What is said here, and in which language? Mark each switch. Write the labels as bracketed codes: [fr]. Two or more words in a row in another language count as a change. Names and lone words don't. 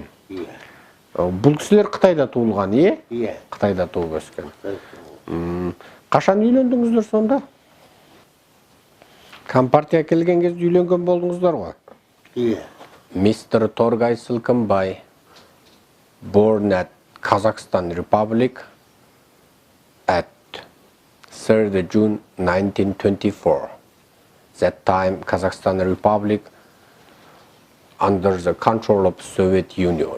[kk] Бұл кісілер Қытайда туылған, е? Иә. Қытайда туып өскен. Қашан үйлендіңіздер сонда? Компартия келген кезде үйленген болдыңыздар ғой? Иә. [en] Mr. Торгай Сылкымбай, born at Kazakhstan Republic at 3rd June 1924. That time Kazakhstan Republic under the control of Soviet Union.